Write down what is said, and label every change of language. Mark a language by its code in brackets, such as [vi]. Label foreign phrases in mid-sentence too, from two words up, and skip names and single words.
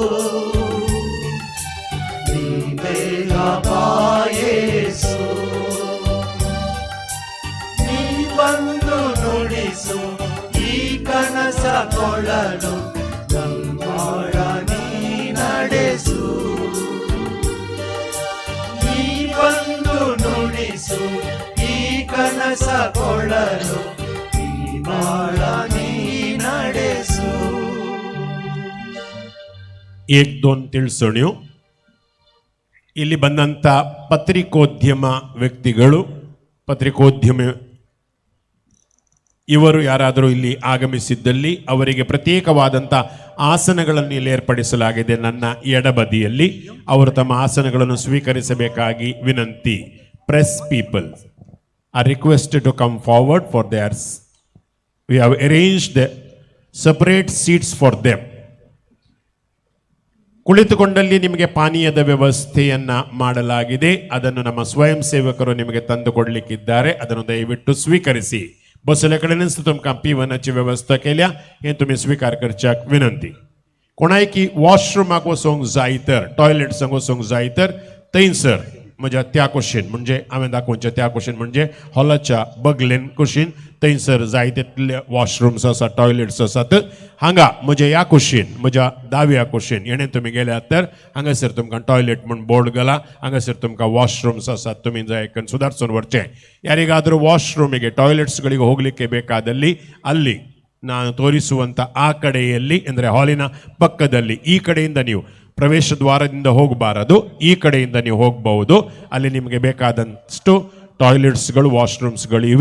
[kn] ನೀ ಬೇಗ ಬಾಯೇಸು ನೀ ಬಂದು ನುಡಿಸು ಈ ಕನಸ ಕೊಳ್ಳಲು ನಮ್ಮಾಳ ನೀ ನಡೆಸು ನೀ ಬಂದು ನುಡಿಸು ಈ ಕನಸ ಕೊಳ್ಳಲು ಈ ಬಾಳ ನೀ ನಡೆಸು. [kok] एक दोन ತಿಳಿಸೋಣ. [kn] ಇಲ್ಲಿ ಬಂದಂಥ ಪತ್ರಿಕೋದ್ಯಮ ವ್ಯಕ್ತಿಗಳು, ಪತ್ರಿಕೋದ್ಯಮ ಇವರು ಯಾರಾದರೂ ಇಲ್ಲಿ ಆಗಮಿಸಿದ್ದಲ್ಲಿ ಅವರಿಗೆ ಪ್ರತ್ಯೇಕವಾದಂಥ ಆಸನಗಳನ್ನು ಇಲ್ಲಿ ಏರ್ಪಡಿಸಲಾಗಿದೆ. ನನ್ನ ಎಡಬದಿಯಲ್ಲಿ ಅವರು ತಮ್ಮ ಆಸನಗಳನ್ನು ಸ್ವೀಕರಿಸಬೇಕಾಗಿ ವಿನಂತಿ. [en] press people are requested to come forward for theirs. we have arranged separate seats for them. [kn] ಕುಳಿತುಕೊಂಡಲ್ಲಿ ನಿಮಗೆ ಪಾನೀಯದ ವ್ಯವಸ್ಥೆಯನ್ನ ಮಾಡಲಾಗಿದೆ. ಅದನ್ನು ನಮ್ಮ ಸ್ವಯಂ ಸೇವಕರು ನಿಮಗೆ ತಂದು ಕೊಡಲಿಕ್ಕಿದ್ದಾರೆ. ಅದನ್ನು ದಯವಿಟ್ಟು ಸ್ವೀಕರಿಸಿ. [kok] बसल्याकडेच तुमकां पिवनाची व्यवस्था केल्या हें तुमी स्वीकार करच्याक विनंती. कोणाय की वॉशरूमाक वचोंक जाय तर, टॉयलेट्सांक वचोंक जाय तर थंयसर म्हज्या त्या कुशीन, म्हणजे हांवें दाखोवच्या त्या कुशीन म्हणजे हॉलाच्या बगलेन कुशीन, थंयसर जाय तितले वॉशरूम्स आसा, टॉयलेट्स आसात. हांगा म्हज्या ह्या कुशीन, म्हज्या दाव्या कुशीन हेणें तुमी गेल्यात तर हांगासर तुमकां टॉयलेट म्हूण बोर्ड घाला. हांगासर तुमकां वॉशरूम्स आसात, तुमी जाय [kn] ಸುಧಾರಿಸ್ಕೊಂಡು ಬರ್ಚೆ. ಯಾರಿಗಾದರೂ ವಾಶ್ರೂಮಿಗೆ ಟಾಯ್ಲೆಟ್ಸ್ಗಳಿಗೆ ಹೋಗಲಿಕ್ಕೆ ಬೇಕಾದಲ್ಲಿ ಅಲ್ಲಿ ನಾನು ತೋರಿಸುವಂಥ ಆ ಕಡೆಯಲ್ಲಿ, ಅಂದರೆ ಹಾಲಿನ ಪಕ್ಕದಲ್ಲಿ ಈ ಕಡೆಯಿಂದ ನೀವು ಪ್ರವೇಶ ದ್ವಾರದಿಂದ ಹೋಗಬಾರದು, ಈ ಕಡೆಯಿಂದ ನೀವು ಹೋಗಬಹುದು. ಅಲ್ಲಿ ನಿಮಗೆ ಬೇಕಾದಷ್ಟು ಟಾಯ್ಲೆಟ್ಸ್ಗಳು, ವಾಶ್ರೂಮ್ಸ್ಗಳು ಇವೆ.